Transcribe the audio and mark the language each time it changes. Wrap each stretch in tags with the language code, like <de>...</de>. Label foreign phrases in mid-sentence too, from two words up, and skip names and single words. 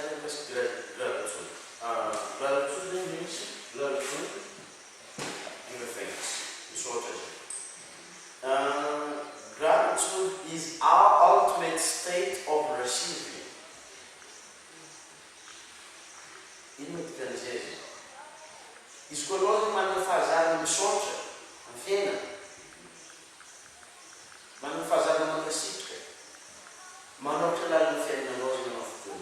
<mg>mampiasa gratitude. Gratitude zany misy</mg> <en>gratitude give thanks.</en> <mg>Misaotra zay.</mg> <en>Gratitude is our ultimate state of receiving.</en> <mg>Ino matikan'izay zay? Izy koa anao zany manana fahazarana misaotra amin'ny fiainana, manana fahazarana mankasitrika, manaotra lalana fiainanao zany anao fotoana.</mg>